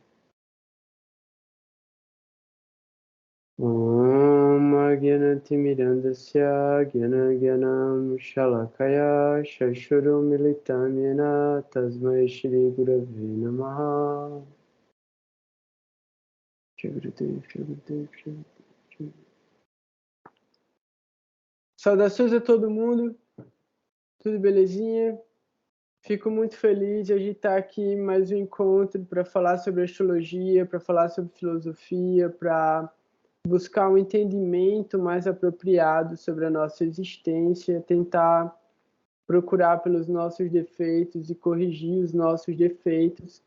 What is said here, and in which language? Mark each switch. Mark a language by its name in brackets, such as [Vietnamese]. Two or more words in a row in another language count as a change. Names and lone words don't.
[Sanskrit] ॐ अज्ञानतिमिरान्धस्य ज्ञानाञ्जनम् शलाकया चक्षुर् उन्मीलितं येन तस्मै श्री गुरवे नमः जयगुरुदेव, जयगुरुदेव, जयगुरुदेव. [Portuguese] Saudações a todo mundo, tudo belezinha? Fico muito feliz de a gente estar aqui em mais um encontro para falar sobre astrologia, para falar sobre filosofia, para buscar um entendimento mais apropriado sobre a nossa existência, tentar procurar pelos nossos defeitos e corrigir os nossos defeitos.